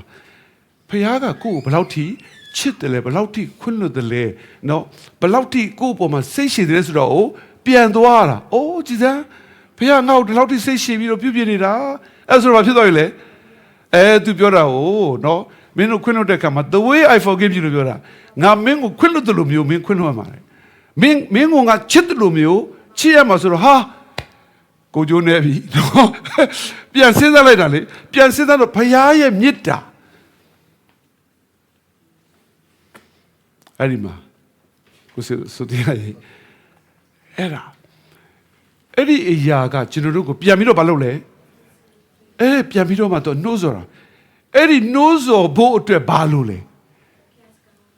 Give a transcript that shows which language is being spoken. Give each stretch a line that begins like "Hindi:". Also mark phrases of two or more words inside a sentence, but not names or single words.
Burmese: ဖခင်ကကိုယ့်ကိုဘယ်လောက်ထိချစ်တယ်လဲဘယ်လောက်ထိခွင့်လွှတ်တယ်လဲနော်ဘယ်လောက်ထိကိုယ့်အပေါ်မှာစိတ်ရှည် တယ်ဆိုတော့ပြန်သွားတာအိုးကြည်စမ်းဖခင်ငါ့ကိုဒီလောက်ထိစိတ်ရှည်ပြီးတော့ပြုပြနေတာအဲ့ဆိုတော့ဖြစ်သွားပြီလေသူပြောတာနော်မင်းတို့ခွင့်လွှတ်တဲ့အခါမှာ
English: the way I forgive you
Burmese: လို့ပြောတာငါမင်းကိုခွင့်လွှတ်တယ်လို့မျိုးမင်းခွင့်လွှတ်မှာလေမင်းကိုငါချစ်တယ်လို့မျိုးချစ်ရမှာဆိုတော့ဟာကိုကျိုးနေပြီနော်ပြန်စဉ်းစားလိုက်တာလေပြန်စဉ်းစားတော့ဖခင်ရဲ့မေတ္တာ အဲ့ဒီမှာကိုဆိုတရားရေးအဲ့ဒီအရာကကျွန်တော်တို့ကိုပြန်ပြီးတော့မလုပ်လဲပြန်ပြီးတော့မှတော့နှိုးဆော်တာအဲ့ဒီနှိုးဆော်ဖို့အတွက်ဘာလို့လဲဖ